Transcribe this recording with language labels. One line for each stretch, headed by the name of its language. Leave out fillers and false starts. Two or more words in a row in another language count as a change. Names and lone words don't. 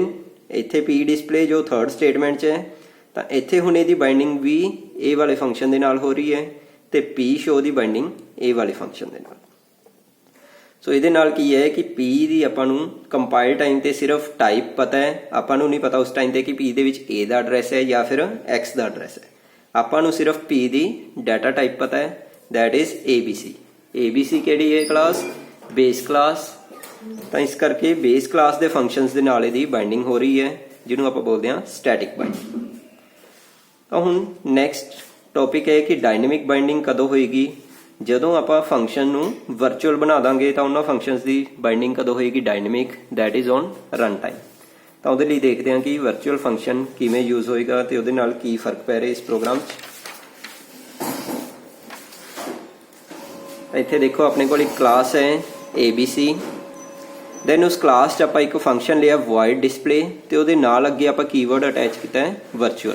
Punjabi: ਦੈਨ ਇੱਥੇ p ਡਿਸਪਲੇ ਜੋ
English: third statement
Punjabi: 'ਚ ਹੈ ਤਾਂ ਇੱਥੇ ਹੁਣ ਇਹਦੀ ਬਾਈਂਡਿੰਗ ਵੀ ਇਹ ਵਾਲੇ ਫੰਕਸ਼ਨ ਦੇ ਨਾਲ ਹੋ ਰਹੀ ਹੈ ਤੇ p ਸ਼ੋ ਦੀ ਬਾਈਂਡਿੰਗ ਇਹ ਵਾਲੇ ਫੰਕਸ਼ਨ ਦੇ ਨਾਲ। ਸੋ ਇਹਦੇ ਨਾਲ ਕੀ ਹੈ ਕਿ p ਦੀ ਆਪਾਂ ਨੂੰ
English: compile time
Punjabi: ਤੇ ਸਿਰਫ ਟਾਈਪ ਪਤਾ ਹੈ, ਆਪਾਂ ਨੂੰ ਨਹੀਂ ਪਤਾ ਉਸ ਟਾਈਮ ਤੇ ਕਿ p ਦੇ ਵਿੱਚ a ਦਾ ਐਡਰੈਸ ਹੈ ਜਾਂ ਫਿਰ x ਦਾ ਐਡਰੈਸ ਹੈ। ਆਪਾਂ ਨੂੰ ਸਿਰਫ p ਦੀ
English: data type
Punjabi: ਪਤਾ ਹੈ,
English: that is abc।
Punjabi: abc ਕਿਹੜੀ ਹੈ ਕਲਾਸ?
English: base class.
Punjabi: ਤਾਂ ਇਸ ਕਰਕੇ
English: base class
Punjabi: ਦੇ ਫੰਕਸ਼ਨਸ ਦੇ ਨਾਲ ਇਹਦੀ ਬਾਈਂਡਿੰਗ ਹੋ ਰਹੀ ਹੈ ਜਿਹਨੂੰ ਆਪਾਂ ਬੋਲਦੇ ਹਾਂ
English: static binding.
Punjabi: ਤਾਂ ਹੁਣ
English: next topic
Punjabi: ਹੈ ਕਿ
English: dynamic binding
Punjabi: ਕਦੋਂ ਹੋਏਗੀ? ਜਦੋਂ ਆਪਾਂ ਫੰਕਸ਼ਨ ਨੂੰ ਵਰਚੁਅਲ ਬਣਾ ਦਾਂਗੇ ਤਾਂ ਉਹਨਾਂ ਫੰਕਸ਼ਨਸ ਦੀ ਬਾਈਂਡਿੰਗ ਕਦੋਂ ਹੋਏਗੀ? ਡਾਇਨਾਮਿਕ,
English: that is on run time.
Punjabi: ਤਾਂ ਉਹਦੇ ਲਈ ਦੇਖਦੇ ਹਾਂ ਕਿ
English: virtual function
Punjabi: ਕਿਵੇਂ ਯੂਜ਼ ਹੋਏਗਾ ਤੇ ਉਹਦੇ ਨਾਲ ਕੀ ਫਰਕ ਪੈ ਰਿਹਾ ਇਸ ਪ੍ਰੋਗਰਾਮ 'ਚ। ਇੱਥੇ ਦੇਖੋ ਆਪਣੇ ਕੋਲ ਇੱਕ ਕਲਾਸ ਹੈ abc, ਦੈਨ ਉਸ ਕਲਾਸ 'ਚ ਆਪਾਂ ਇੱਕ ਫੰਕਸ਼ਨ ਲਿਆ
English: void display
Punjabi: ਤੇ ਉਹਦੇ ਨਾਲ ਅੱਗੇ ਆਪਾਂ ਕੀਵਰਡ ਅਟੈਚ ਕੀਤਾ ਹੈ virtual।